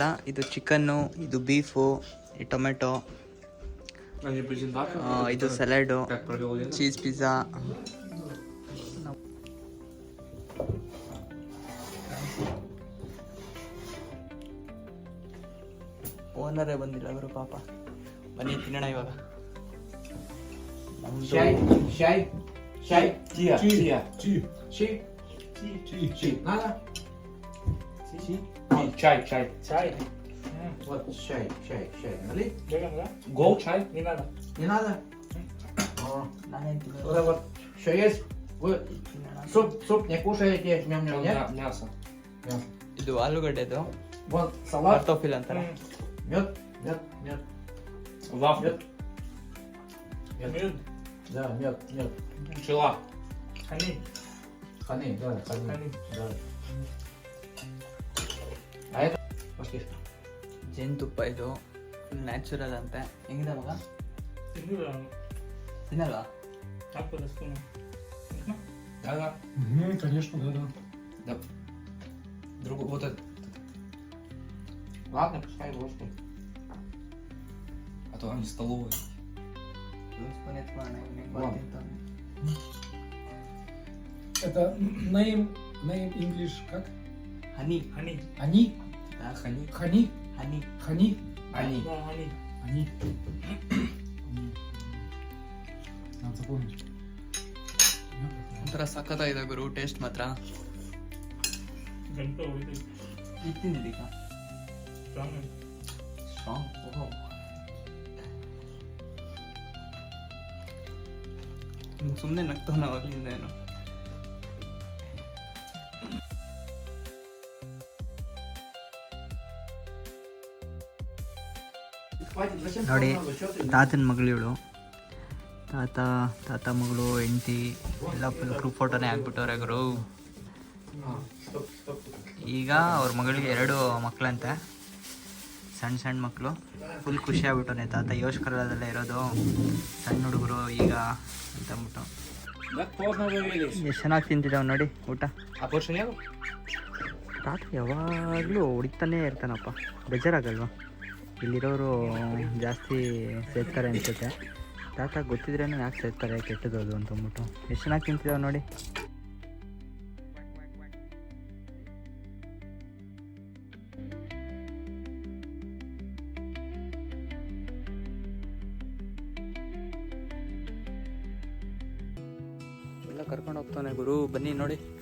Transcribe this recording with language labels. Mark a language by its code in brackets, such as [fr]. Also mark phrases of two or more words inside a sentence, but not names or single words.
[kn] ಇದು ಚಿಕನ್ನು, ಇದು ಬೀಫು, ಈ ಟೊಮೆಟೊ, ಇದು ಸಲಾಡು, ಚೀಸ್ ಪಿಜ್ಜಾ. ಓನರೇ ಬಂದಿಲ್ಲ ಅವರು ಪಾಪ. ಬನ್ನಿ ತಿನ್ನೋಣ ಇವಾಗ. [ru] Чай. Вот чай. Налей. Гол чай? Не надо. Не надо? [kn] ನಾನೇನು ತಿನ್ನೋದು? [ru] Вот это вот. Еще есть? Вы суп не кушаете? Ням-ням, нет? Мясо. [kn] ಇದು ಆಲೂಗಡ್ಡೆದು [ru] Вот салат. [kn] ಕರ್ತೋಫಿಲ್ ಅಂತಾರೆ. [ru] Мед. Вафли. Мед. Да, мед, мед. Пчела. [en] Honey. [ru] Ханы, да, ханы. [en] Honey. [ru] Да. А это? Пошли. [kn] ಜೇನುತುಪ್ಪ ಇದು [en] full natural [kn] ಅಂತೆ. ಹೆಂಗಿದೆ ಮಗ? ತಿಂದಿಲ್ಲ ತಿನ್ನಲ್ವಾ? ಹಾಕೋದು ಸ್ಪೂನು. [ru] Да, да. Конечно, да. Да. Другу, вот этот. Ладно, пускай ложкой. А то они столовые. [kn] ಸ್ಪೂನ್ ಎತ್ಕೊಳ್ಳೋಣ, ಇವ್ನಿಗೆ ವಾ. ತಿಂತಾನೆ. [ru] Это [en] name English [ru] как? [kn] ಹನಿ. [en] Honey. [ru] Они? Хани. Хани? [kn] ಹನಿ. [ru] Хани? Они. Да, honey. Они. Надо запомнить. [kn] ಒಂಥರ ಸಖತ್ತಾಗಿದೆ ಗುರು, ಟೇಸ್ಟ್ ಮಾತ್ರ. ಗಂಟು ಹೋಯ್ತು. ಈಗ ತಿಂದಿದ್ದೀಗ Strong ಆಗಿ. ಸ್ಟ್ರಾಂಗ್. ಓಹೋ, ಸುಮ್ಮನೆ ನಗ್ತಾವ ಅವಾಗಲಿಂದ ಏನು. [ru] Хватит, зачем [kn] ನೋಡಿ, [ru] много? Чё ты? [kn] ತಾತನ ಮಗಳು ಇವಳು. ತಾತ ಮಗಳು ಹೆಂಡತಿ ಎಲ್ಲ [en] full group [kn] ಫೋಟೋನೇ ಹಾಕ್ಬಿಟ್ಟವ್ರೆ ಗುರು. [ru] Стоп, стоп. [kn] ಈಗ ಅವ್ರ ಮಗಳಿಗೆ 2 ಮಕ್ಕಳಂತೆ, ಸಣ್ಣ ಮಕ್ಕಳು. ಫುಲ್ ಖುಷಿ ಆಗ್ಬಿಟ್ಟವನೆ ತಾತ. ಯೋಶ್ಕರದಲ್ಲೇ ಇರೋದು ಸಣ್ಣ ಹುಡುಗರು ಈಗ ಅಂತ ಅಂದ್ಬಿಟ್ಟು. [ru] Так поздно вывелись. [kn] ಎಷ್ಟು ಚೆನ್ನಾಗಿ ತಿಂತಿದ್ದಾವೆ ನೋಡಿ ಊಟ. [ru] А больше нет? [kn] ತಾತ ಯಾವಾಗಲೂ ಹುಡುಕ್ತಾನೇ ಇರ್ತಾನಪ್ಪ, ಬೇಜಾರಾಗಲ್ವಾ? ಇಲ್ಲಿರೋರು ಜಾಸ್ತಿ ಸೇರ್ತಾರೆ ಅನ್ಸುತ್ತೆ. ತಾತ ಗೊತ್ತಿದ್ರೇನು ಯಾಕೆ ಸೇರ್ತಾರೆ, ಕೆಟ್ಟದೋದು ಅಂತ ಅಂದ್ಬಿಟ್ಟು. ಎಷ್ಟು ಚೆನ್ನಾಗಿ ತಿಂತಿದ್ದಾವೆ ನೋಡಿ. ಎಲ್ಲ ಕರ್ಕೊಂಡು ಹೋಗ್ತಾನೆ ಗುರು, ಬನ್ನಿ ನೋಡಿ.